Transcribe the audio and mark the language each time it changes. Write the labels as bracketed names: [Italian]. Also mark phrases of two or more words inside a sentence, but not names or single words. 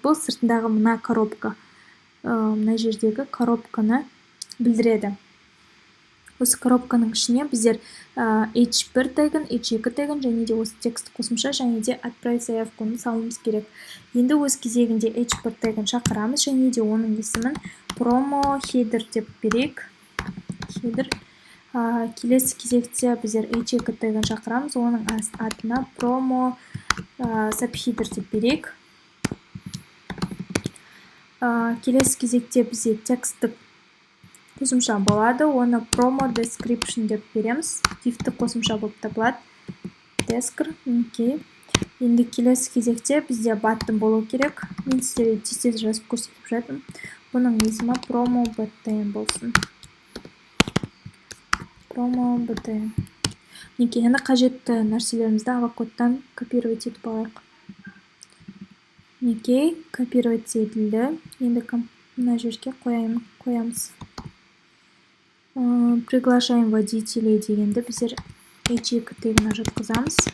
[Kazakh] Бұл сыртындағы мына коробка, мына жердегі коробканы білдіреді. Осы коробканың ішіне біздер h1 тегін, h2 тегін, және де осы текст қосымша, және де [Russian] отправить заявканы [Kazakh] салуымыз керек. Енді өз кезегінде h1 тегін шақырамыз, және де оның есімін [English] promo header [Kazakh] деп берейік. Header. Келесі кезекте біздер h2 тегін шақырамыз, оның атына [English] promo subheader [Kazakh] деп берейік. Келесі кезекте бізде текстік қосымша болады, оны [English] promo description [Kazakh] деп береміз. Дифті қосымша болып табылады. Енді келесі кезекте бізде баттын болу керек. Мен сіздерге тез жазып көрсетіп жатырмын. Бұның есімі [English] promo button [Kazakh] болсын. [English] Promo button. [Kazakh] Енді қажетті нәрселерімізді авокодтан копировать етіп алайық. Копировать етілді. Енді мына жерге қоямыз. [Russian] Приглашаем водителей дегенді біздер h2 тегіне жатқызамыз.